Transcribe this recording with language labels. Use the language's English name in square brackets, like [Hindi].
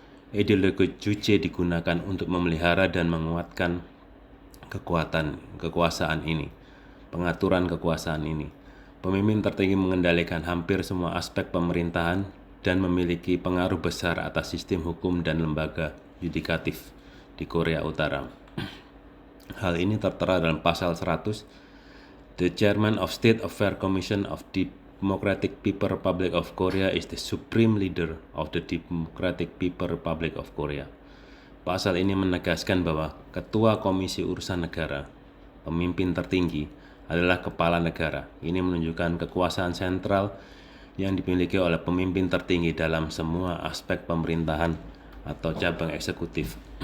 [Indonesian] Ideologi Juche digunakan untuk memelihara dan menguatkan kekuasaan ini, pengaturan kekuasaan ini. Pemimpin tertinggi mengendalikan hampir semua aspek pemerintahan dan memiliki pengaruh besar atas sistem hukum dan lembaga yudikatif di Korea Utara. Hal ini tertera dalam pasal 100. [English] The Chairman of State Affairs Commission of Democratic People's Republic of Korea is the supreme leader of the Democratic People's Republic of Korea. [Indonesian] Pasal ini menegaskan bahwa Ketua Komisi Urusan Negara, pemimpin tertinggi, adalah kepala negara. Ini menunjukkan kekuasaan sentral yang dimiliki oleh pemimpin tertinggi dalam semua aspek pemerintahan atau cabang eksekutif.